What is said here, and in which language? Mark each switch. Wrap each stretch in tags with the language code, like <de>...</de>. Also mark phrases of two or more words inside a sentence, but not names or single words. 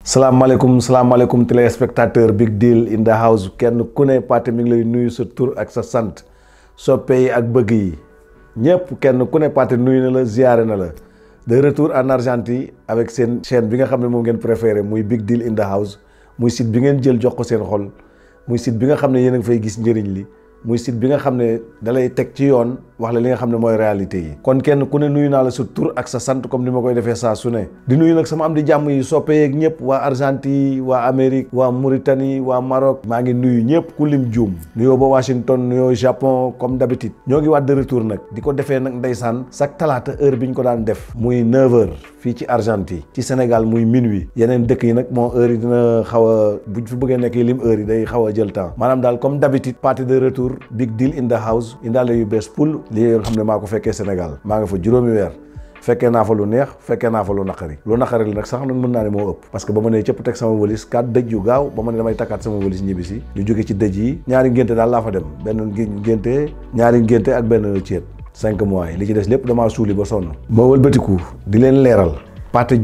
<wo>salaamaaleykum téléspectateur Big Deal in the house kenn ku ne Pathé mi ngi lay nuyu sa tur ak sa sant soppe yi ak bëgg yi ñëpp kenn ku ne Pathé nuyu na la ziyaare na la</wo> <fr>de retour en Argentine avec</fr> <wo>seen chaîne bi nga xam ne moom ngeen préféré muy Big Deal in the house muy site bi ngeen jël jox ko seen xol muy site bi nga xam ne yéen a ngi fay gis njëriñ li muy site bi nga xam ne dalay teg ci yoon wax la li nga xam ne mooy réalité yi kon kenn ku ne nuyu naa la sa tur ak sa sant comme ni ma koy defee saa su ne di nuyu nag sama am di jàmm yi soppe yeeg ñëpp waa Argentine waa Amérique waa Mauritanie waa Maroc maa ngi nuyu ñëpp ku lim juum nuyoo ba Washington nuyoo Japon</wo> <fr>comme d'habitude</fr> <wo>ñoo ngi waat</wo> <fr>de retour</fr> <wo>nag di ko defee nag ndeysaan chaque talaata heure bi ñu ko daan def muy 9h fii ci Argentine ci Sénégal muy minuit yeneen dëkk yi nag moo heure yi dina xaw a buñ fi bëggee nekk lim heure yi day xaw a jël temps maanaam daal</wo> <fr>comme d'habitude</fr> <wo>Pathé de retour Big Deal in the house indaale yu bees pul lii nga xam ne maa ko fekkee Sénégal maa nga fa juróomi weer fekkee naa fa lu neex fekkee naa fa lu naqari li nag sax nag mën naa ne moo ëpp</wo> <fr>parce que</fr> <wo>ba ma ne cëpp teg sama wëlis 4 dëj yu gaaw ba ma ne damay takkaat sama wëlis ñibbisi ñu jóge ci dëj yi ñaari ngénte daal laa fa dem benn ngénte ñaari ngénte ak benn céet 5 mois yi li ci des lépp damaa suuli ba sonn ma wëlbatiku di leen leeral Pathé</wo>